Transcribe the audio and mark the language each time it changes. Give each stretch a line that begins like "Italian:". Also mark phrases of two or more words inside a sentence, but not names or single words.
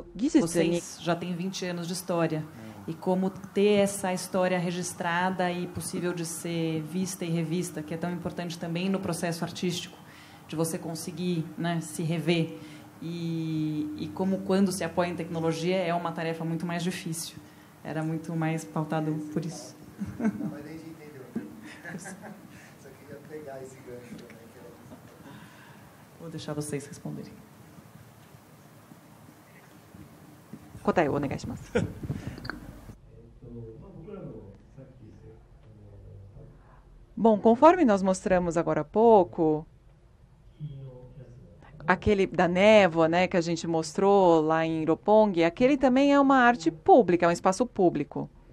Portuguese: vocês já têm 20 anos de história, e como ter essa história registrada e possível de ser vista e revista, que é tão importante também no processo artístico, de você conseguir, né, se rever, e como quando se apoia em tecnologia é uma tarefa muito mais difícil. Era muito mais pautado por isso. Não, mas a gente entendeu. Só queria pegar esse gancho também. Vou deixar vocês responderem.
Japanese: 答え、お願いします.
Portuguese: Bom, conforme nós mostramos agora há pouco, aquele da névoa, né, que a gente mostrou lá em Roppongi, aquele também é uma arte pública, é um espaço público.